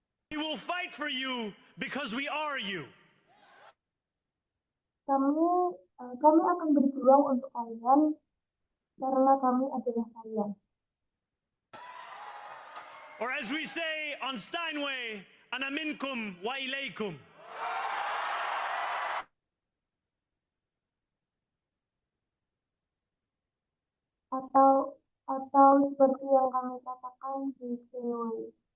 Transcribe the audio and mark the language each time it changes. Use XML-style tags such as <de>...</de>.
<en>We will fight for you because we are you.</en> <id>Kami akan berjuang untuk kalian karena kami adalah kalian.</id> <en>Or as we say on Steinway,</en> <ar>ana minkum wa ilaykum.</ar> <id>Atau seperti yang kami katakan di Steinway.</id>